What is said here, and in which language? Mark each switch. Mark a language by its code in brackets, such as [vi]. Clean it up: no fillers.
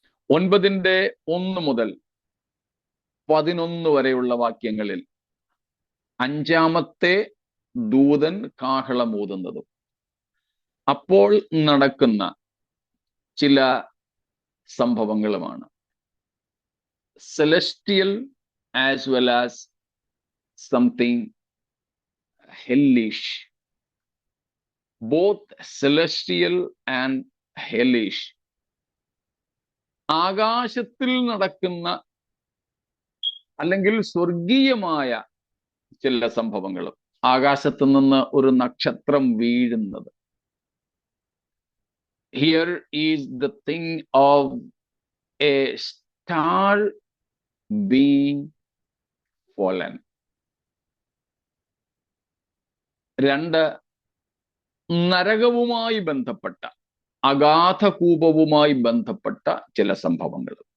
[ml] 9-ന്റെ 1 മുതൽ 11 വരെയുള്ള വാക്യങ്ങളിൽ 5-ാമത്തെ ദൂതൻ കാഹളമൂതുന്നതും അപ്പോൾ നടക്കുന്ന ചില സംഭവങ്ങളുമാണ്. [en] celestial as well as something hellish. Both celestial and hellish. [ml] ആകാശത്തിൽ നടക്കുന്ന അല്ലെങ്കിൽ സ്വർഗീയമായ ചില സംഭവങ്ങളും ആകാശത്ത് നിന്ന് ഒരു നക്ഷത്രം വീഴുന്നത്. [en] Here is the thing of a star being fallen. [ml] 2 നരകവുമായി ബന്ധപ്പെട്ട അഗാധകൂപവുമായി ബന്ധപ്പെട്ട ചില സംഭവങ്ങൾ.